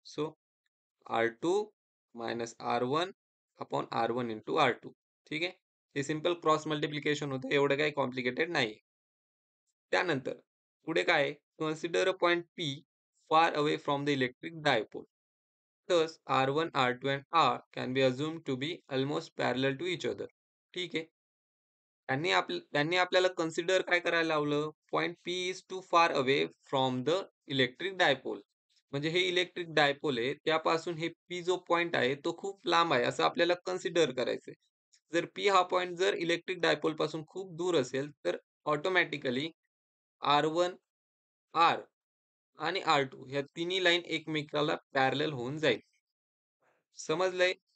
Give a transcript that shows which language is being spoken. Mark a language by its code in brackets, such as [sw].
[en] So R2 minus R1 upon R1 into R2. [mr] ठीक आहे. हे सिंपल क्रॉस मल्टिप्लिकेशन होतं, एवढं काही कॉम्प्लिकेटेड नाही. त्यानंतर पुढे काय आहे, [en] Consider a point P far away from the electric dipole. Thus R1, R2 and R can be assumed to be almost parallel to each other. [mr] ठीक आहे. त्यांनी आपल्याला कन्सिडर काय करायला लावलं, [en] Point P is too far away from the electric dipole. [mr] म्हणजे हे electric dipole आहे, त्यापासून हे P जो पॉइंट आहे तो खूप लांब आहे असं आपल्याला कन्सिडर करायचंय. जर P हा पॉइंट जर इलेक्ट्रिक डायपोल पासून खूप दूर असेल तर ऑटोमॅटिकली R1, R आणि R2 ह्या तिन्ही लाईन एकमेकाला पॅरलल होऊन जाईल. समजलंय?